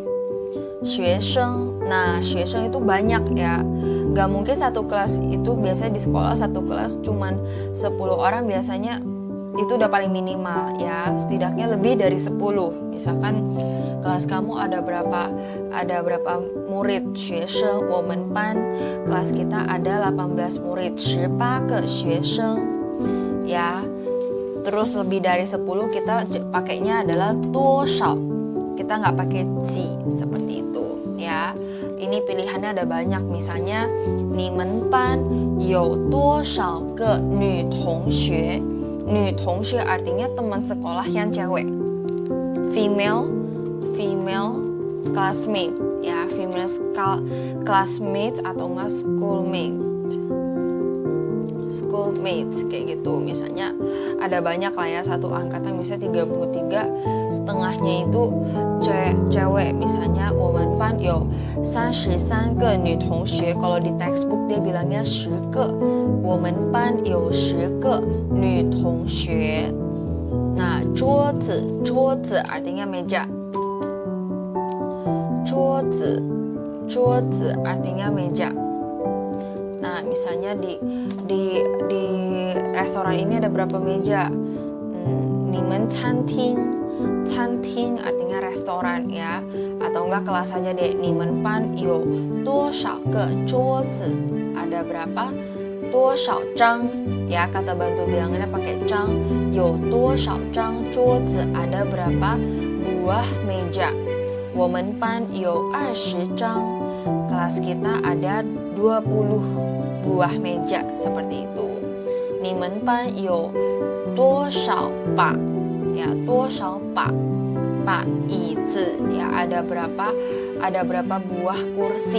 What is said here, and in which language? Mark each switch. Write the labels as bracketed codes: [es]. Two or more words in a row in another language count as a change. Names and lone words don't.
[id] 学生. Nah, 学生 itu banyak ya. Gak mungkin satu kelas itu, biasanya di sekolah satu kelas cuman 10 orang biasanya itu udah paling minimal ya. Setidaknya lebih dari 10. Misalkan kelas kamu ada berapa murid? [zh] 学生我们班 [id] kelas kita ada 18 murid. [zh] 18 个学生 [id] ya. Terus lebih dari 10 kita pakainya adalah 多少. Kita nggak pakai 几 seperti itu ya. Ini pilihannya ada banyak. [zh] Misalnya 你们班有多少个女同学? [id] 女同学 artinya teman sekolah yang cewek. [en] Female classmate [id] ya, [en] female classmates [id] atau enggak schoolmates kayak gitu. Misalnya ada banyak lah ya, satu angkatan misalnya 33, setengahnya itu cewek. [zh] Misalnya 我们班有33个女同学. [id] Kalau di textbook dia bilangnya 10 个. [zh] 我们班有10个女同学. [id] Nah, 桌子 artinya meja. 桌子 artinya meja. Nah, misalnya di restoran ini ada berapa meja? [zh] 你们餐厅 [id] artinya restoran ya. Atau enggak kelas saja deh. [zh] 你们班有多少个桌子? [id] Ada berapa? [zh] 多少张 [id] ya, kata bantu bilangannya pakai 张. [zh] 有多少张桌子? [id] Ada berapa buah meja? [zh] 我们班有20张. [id] Kelas kita ada 20 buah meja seperti itu. [zh] 你们班有多少把 ya, 多少把椅子 ya, [id] ada berapa buah kursi.